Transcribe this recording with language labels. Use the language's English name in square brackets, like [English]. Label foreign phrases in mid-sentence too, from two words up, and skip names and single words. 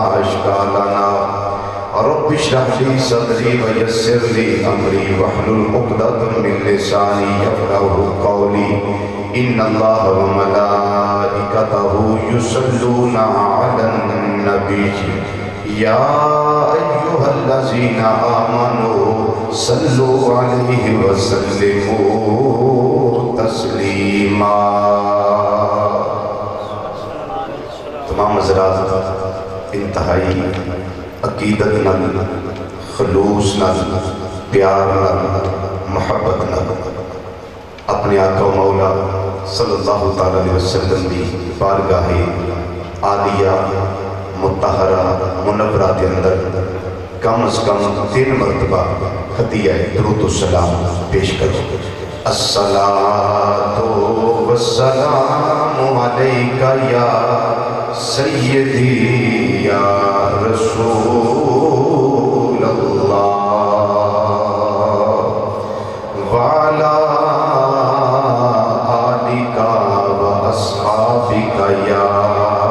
[Arabic] أشكالنا رب اشرح لي صدري ويسر لي أمري واحلل عقدة من لساني يفقهوا قولي إن الله وملائكته يصلون على النبي يا أيها الذين آمنوا صلوا عليه وسلموا تسلیما. [Punjabi] تمام حضرات انتہائی عقیدت نال خلوص نال پیار نال محبت نال اپنے آقا و مولا [Arabic] صلی اللہ تعالی علیہ وسلم [Punjabi] دی بارگاہ عالیہ مطہرہ منورہ کے اندر کم از کم 3 مرتبہ ہدیہ درود و سلام پیش کرو. [Arabic] الصلاۃ والسلام علیک یا سیدی یا رسول اللہ وعلی آلک و اصحابک یا